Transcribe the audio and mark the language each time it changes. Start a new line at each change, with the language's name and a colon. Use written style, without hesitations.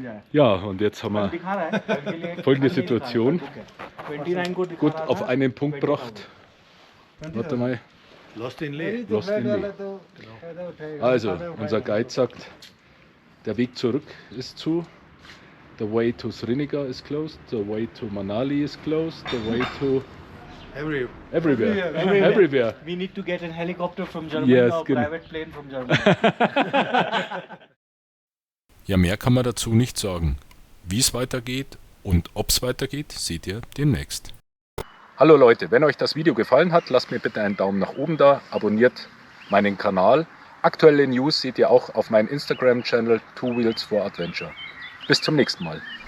German: Ja, und jetzt haben wir folgende Situation. Gut auf einen Punkt gebracht. Warte mal. Lass den leben.
English: Lost in Lee.
German: Also, unser Guide sagt, der Weg zurück ist zu.
English: The way to Srinagar is closed. The way to Manali is closed. The way to everywhere. Everywhere. We need to get a helicopter from Germany Yes, or
German: genau.
English: private plane from Germany.
German: Ja, mehr kann man dazu nicht sagen. Wie es weitergeht und ob es weitergeht, seht ihr demnächst. Hallo Leute, wenn euch das Video gefallen hat, lasst mir bitte einen Daumen nach oben da, abonniert meinen Kanal. Aktuelle News seht ihr auch auf meinem Instagram-Channel 2 Wheels for Adventure. Bis zum nächsten Mal.